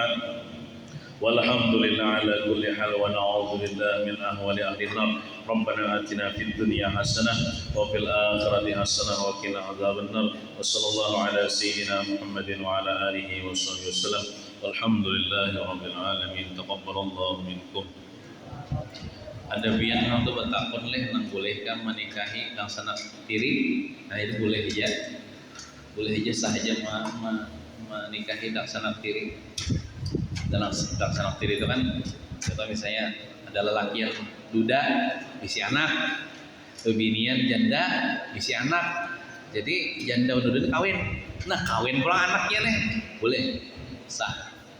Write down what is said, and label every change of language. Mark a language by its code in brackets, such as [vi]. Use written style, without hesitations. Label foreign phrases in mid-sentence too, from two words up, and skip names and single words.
[ar] والحمد لله على كل حال ونعوذ بالله من أحوال أهل النار. ربنا آتنا في الدنيا حسنة وفي الآخرة حسنة وقنا عذاب النار. وصلى الله على سيدنا محمد وعلى آله وصحبه وسلم. والحمد لله رب العالمين. تقبل الله منكم. [bjn] Ada biang nang tu bertakon leh nang bolehkah menikahi kang sanak tiri? Nah itu boleh aja. Boleh aja sahaja menikahi kang sanak tiri. Dalam sanak tiri itu kan contoh misalnya ada lelaki yang duda bisi anak binian janda bisi anak jadi janda udah kawin nah kawin pula anaknya nih boleh sah